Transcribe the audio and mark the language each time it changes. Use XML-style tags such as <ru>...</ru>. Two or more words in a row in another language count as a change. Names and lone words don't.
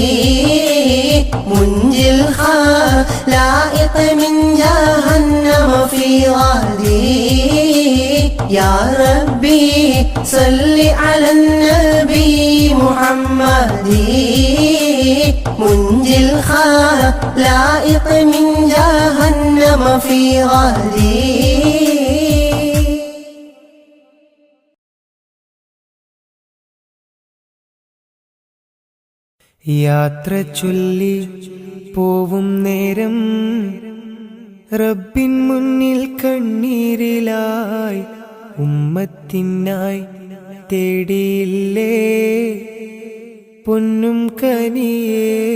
<ar>منجي الخلائق من جهنم في غادي يا ربي صل على النبي محمد منجي الخلائق من جهنم في غادي</ar> <ml>യാത്ര ചൊല്ലി പോവും നേരം റബ്ബിൻ മുന്നിൽ കണ്ണീരിലായി ഉമ്മത്തിനായി തേടിയില്ലേ പൊന്നും കനിയേ</ml>